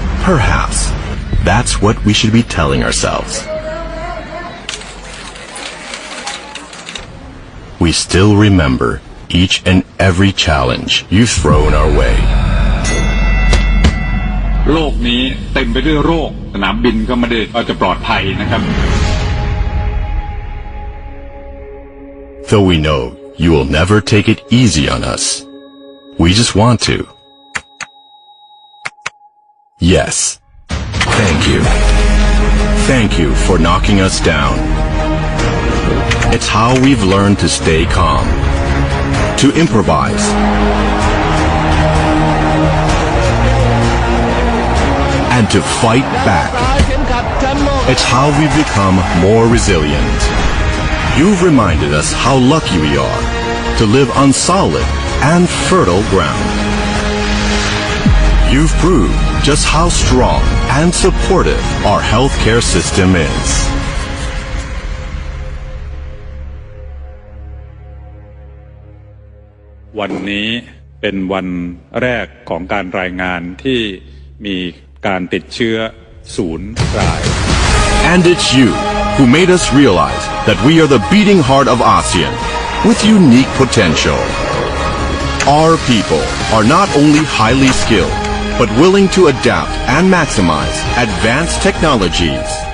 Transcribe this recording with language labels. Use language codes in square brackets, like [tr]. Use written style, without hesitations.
[en] Perhaps that's what we should be telling ourselves. We still remember each and every challenge you've thrown our way. [th] โลกนี้เต็มไปด้วยโรคสนามบินก็ไม่ได้จะปลอดภัยนะครับ [en] Though we know you will never take it easy on us, we just want to. Yes, thank you. Thank you for knocking us down. It's how we've learned to stay calm, to improvise, and to fight back. It's how we've become more resilient. You've reminded us how lucky we are to live on solid and fertile ground. You've proved just how strong and supportive our healthcare system is. [th] วันนี้เป็นวันแรกของการรายงานที่มีการติดเชื้อ0 ราย [en] And it's you who made us realize that we are the beating heart of ASEAN with unique potential. Our people are not only highly skilled, but willing to adapt and maximize advanced technologies.